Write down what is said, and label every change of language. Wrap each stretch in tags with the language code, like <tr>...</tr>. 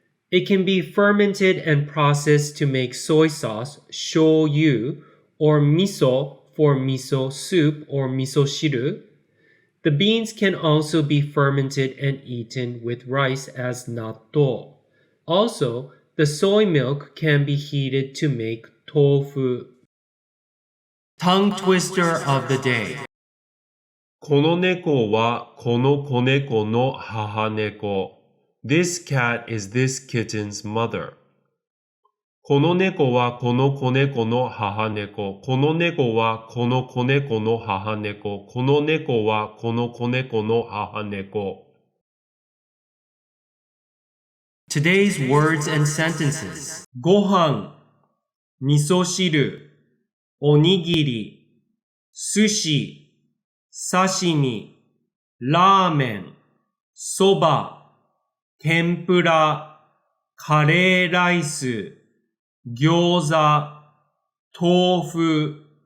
<en>It can be fermented and processed to make soy sauce, shoyu, or miso for miso soup or miso shiru. The beans can also be fermented and eaten with rice as natto. Also, the soy milk can be heated to make tofu. Tongue twister of the day.</en> <ja>この猫はこの子猫の母猫。</ja> <en>This cat is this kitten's mother.</en> <ja>この猫はこの子猫の母猫。この猫はこの子猫の母猫。この猫はこの子猫の母猫。</ja> <en>Today's words and sentences.</en> <ja>ご飯、味噌汁、おにぎり、寿司、刺身、ラーメン、そば、天ぷら、カレーライス、餃子、豆腐、</ja>